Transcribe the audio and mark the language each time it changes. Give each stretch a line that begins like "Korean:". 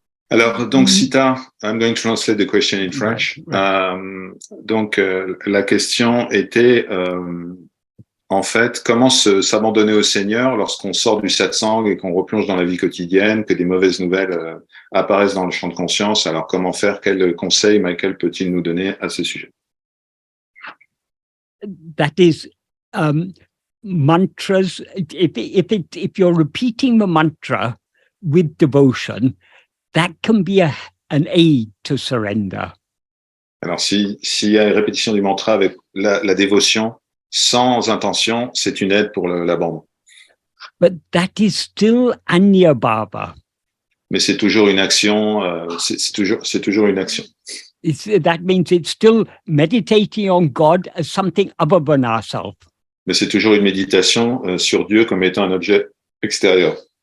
French: Alors, donc,
English: Sita, I'm going to translate the question in French.
French: Donc, la question était, en fait, comment s'abandonner au Seigneur lorsqu'on sort du satsang et qu'on replonge dans la vie quotidienne, que des mauvaises nouvelles apparaissent dans le champ de conscience. Alors, comment faire? Quel conseil Michael peut-il nous donner à ce sujet?
English: That is mantras. If you're repeating the mantra with devotion, that can be an aid to surrender.
French: Alors, s'il y a une répétition du mantra avec la dévotion, sans intention, c'est une aide pour l'abandon.
English: But that is still anya bhava.
French: Mais c'est toujours une action, c'est toujours une action.
English: That means it's still meditating on God as something other than ourselves.
French: Mais c'est toujours une méditation sur Dieu comme étant un objet extérieur.